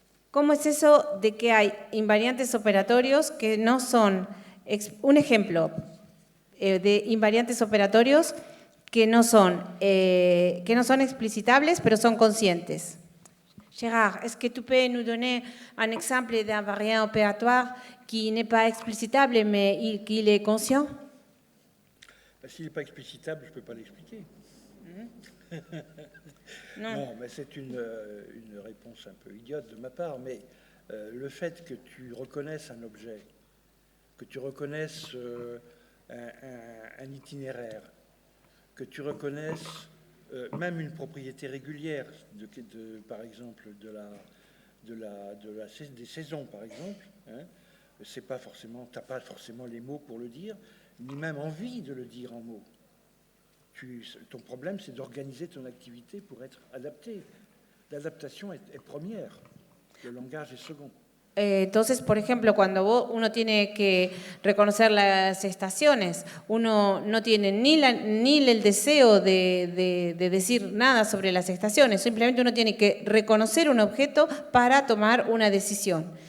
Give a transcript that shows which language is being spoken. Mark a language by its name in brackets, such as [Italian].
[Spanish] ¿Cómo es eso de que hay invariantes operatorios que no son, un ejemplo de invariantes operatorios que no son explicitables, pero son conscientes? [French] Gérard, est-ce que tu peux nous donner un exemple d'invariant opératoire qui n'est pas explicitable, mais qu'il est conscient? S'il n'est pas explicitable, je ne peux pas l'expliquer. Non, mais c'est une réponse un peu idiote de ma part, mais le fait que tu reconnaisses un objet, que tu reconnaisses un itinéraire, que tu reconnaisses même une propriété régulière, par exemple des saisons, par exemple, hein, c'est pas forcément, t'as pas forcément les mots pour le dire, ni même envie de le dire en mots. Ton problème, c'est d'organiser ton activité pour être adapté. L'adaptation est première, le langage est second. [Spanish] Entonces, por ejemplo, cuando uno tiene que reconocer las estaciones, uno no tiene ni el deseo de decir nada sobre las estaciones, simplemente uno tiene que reconocer un objeto para tomar una decisión.